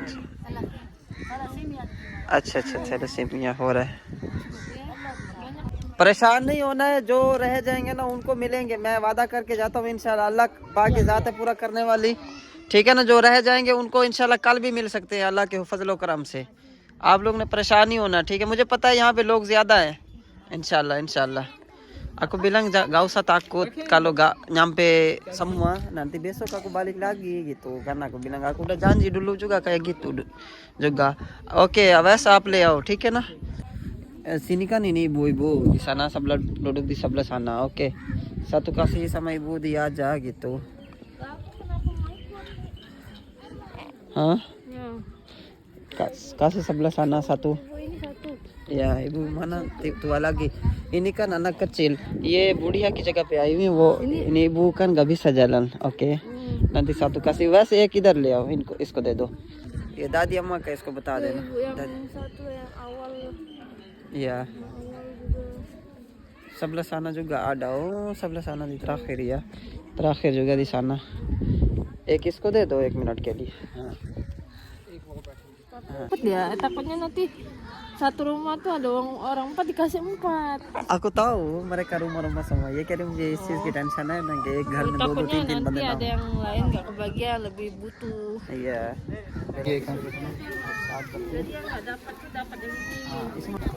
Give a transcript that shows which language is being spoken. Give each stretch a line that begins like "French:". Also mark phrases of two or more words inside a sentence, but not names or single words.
Hindi: अच्छा थैलेसीमिया हो रहा है परेशान नहीं होना है जो रह जाएंगे ना उनको मिलेंगे मैं वादा करके जाता हूँ इंशाल्लाह अल्लाह बाकी ज़ात है पूरा करने वाली ठीक है ना जो रह जाएंगे उनको इंशाल्लाह कल भी मिल सकते हैं अल्लाह के फजल करम से आप लोग ने परेशान नहीं होना ठीक है मुझे पता है यहाँ पे लोग ज़्यादा है इंशाल्लाह
Indonesian: aku bilang gak usah takut kalau gak nyampe semua nanti besok aku balik lagi gitu karena aku bilang aku udah janji dulu juga kayak gitu juga oke awas
Hindi: आप ले आओ ठीक है ना
Indonesian: sini kan ini ibu-ibu di sana sebelah duduk di sebelah sana oke satu kasih sama ibu dia aja gitu hah kasih sebelah sana satu ya ibu mana tua lagi ini kan anak kecil
Hindi: ये बुढ़िया की जगह पे आई हुई वो
Indonesian: ini ibu kan gak bisa jalan oke nanti satu kasih
Hindi: वैसे एक इधर ले आओ इनको इसको दे दो ये दादी अम्मा का इसको बता देना
Indonesian: satu yang awal ya sebelah sana juga ada oh sebelah sana di terakhir ya terakhir juga di sana
Hindi: एक इसको दे दो 1 मिनट के लिए
Indonesian: takut ya takutnya nanti satu rumah tuh ada orang 4 dikasih 4 aku tahu mereka rumah-rumah semua
Hindi: ये कह रहे मुझे इस चीज की टेंशन है ना कि एक घर में 2-2 3-3
Indonesian: nanti
Hindi: बंदे
Indonesian: ada yang lain nggak kebagian lebih butuh iya jadi yang nggak dapat tuh dapat yang ini